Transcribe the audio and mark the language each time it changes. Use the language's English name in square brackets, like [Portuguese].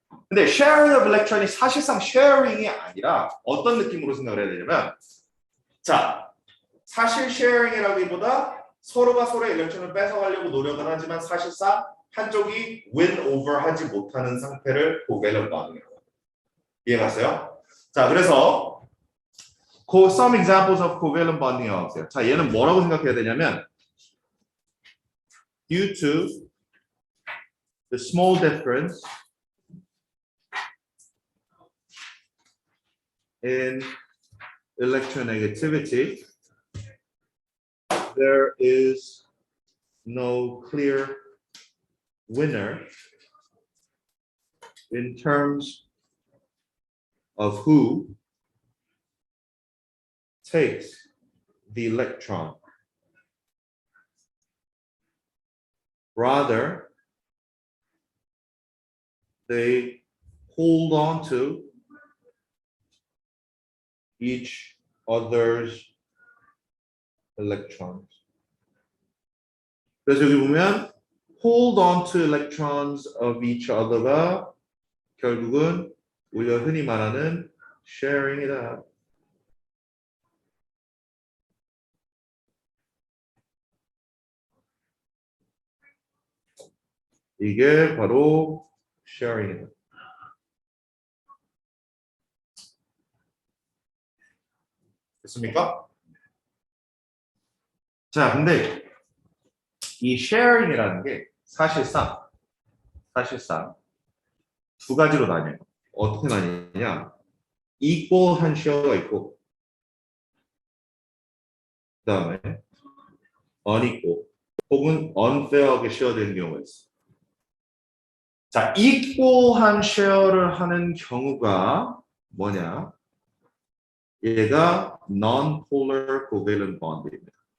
[Korean] 근데 sharing of electron이 사실상 sharing이 아니라 어떤 느낌으로 생각을 해야 되냐면 자, 사실 sharing이라기보다 서로가 서로의 일렉트론을 뺏어가려고 노력을 하지만 사실상 한쪽이 [English] win over [Korean] 하지 못하는 상태를 covalent bonding이라고 합니다. 이해갔어요? 자, 그래서 [English] some examples of covalent bonding [Korean] 나왔어요. 자, 얘는 뭐라고 생각해야 되냐면 [English] due to the small difference in electronegativity, there is no clear winner in terms of who takes the electron. rather they hold on to each other's electrons. [Korean] 그래서 여기 보면 [English] hold on to electrons of each other [Korean] 가 결국은 우리가 흔히 말하는 sharing이다. 이게 바로 sharing이다. 됐습니까? 자, 근데 이 sharing이라는 게 사실상 두 가지로 나뉘어요. 어떻게 나뉘냐? equal한 쉐어가 있고 그 다음에 unequal 혹은 unfair하게 쉐어되는 경우가 있어. 자, equal한 쉐어를 하는 경우가 뭐냐? 얘가 non-polar covalent bond입니다.